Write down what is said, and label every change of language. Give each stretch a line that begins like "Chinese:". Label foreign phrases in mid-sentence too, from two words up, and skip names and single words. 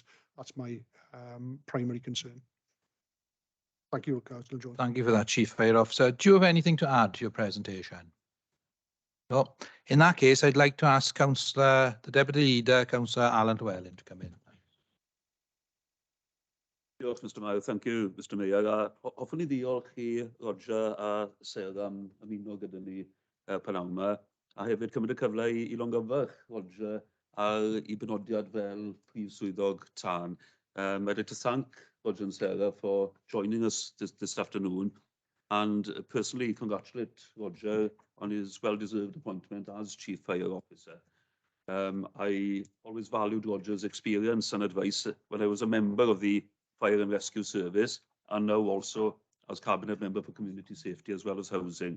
English: That's my primary concern. Thank you, Councillor Jones. Thank you for that, Chief Fire Officer. Do you have anything to add to your presentation? No. In that case, I'd like to ask the Deputy Leader, Councillor Alan Llewellyn, to come in. Diolch, Mr Mayor. Thank you, Mr Mayor.
Welsh: Hoffwn i ddiolch i Roger a Sarah am ymuno gyda ni pnawn yma, a hefyd cymryd y cyfle i longyfarch Roger ar ei benodiad fel Prif Swyddog Tân.
English: I'd like to thank Roger and Sarah for joining us this afternoon, and personally congratulate Roger on his well-deserved appointment as Chief Fire Officer. I always valued Roger's experience and advice when I was a member of the Fire and Rescue Service, and now also as Cabinet Member for Community Safety as well as Housing.